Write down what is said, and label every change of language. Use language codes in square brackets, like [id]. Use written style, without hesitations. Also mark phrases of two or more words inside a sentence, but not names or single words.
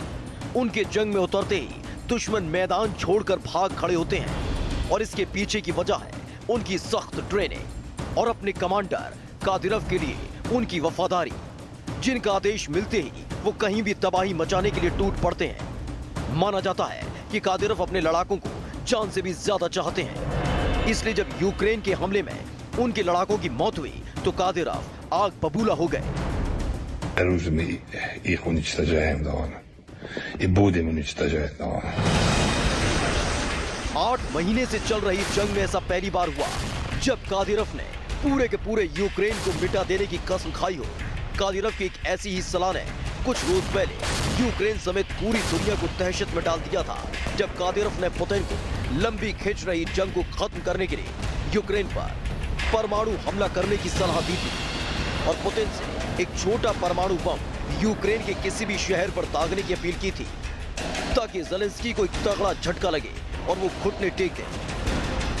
[hi] उनके जंग में उतरते ही दुश्मन मैदान छोड़कर भाग खड़े होते हैं और इसके पीछे की वजह है उनकी सख्त ट्रेनिंग और अपने कमांडर कादिरव के लिए उनकी वफादारी, जिनका आदेश मिलते ही वो कहीं भी तबाही मचाने के लिए टूट पड़ते हैं। माना जाता है कि कादिरव अपने लड़ाकों को जान से भी ज्यादा चाहते हैं, इसलिए जब यूक्रेन के हमले में उनके लड़ाकों की मौत हुई तो कादिरव आग बबूला हो गए। [ru] их уничтожаем, да, и будем уничтожать, да. [hi] 8 महीने से चल रही जंग में ऐसा पहली बार हुआ जब कादिरव ने पूरे के पूरे यूक्रेन को मिटा देने की कसम खाई हो। कादिरव की एक ऐसी ही सलाह ने कुछ रोज पहले यूक्रेन समेत पूरी दुनिया को दहशत में डाल दिया था, जब कादिरव ने पुतिन को लंबी खिंच रही जंग को खत्म करने के लिए यूक्रेन पर परमाणु हमला करने की सलाह दी थी और पुतिन से एक छोटा परमाणु बम यूक्रेन के किसी भी शहर पर दागने की अपील की थी, ताकि ज़ेलेंस्की को एक तगड़ा झटका लगे और वो घुटने टेक दें।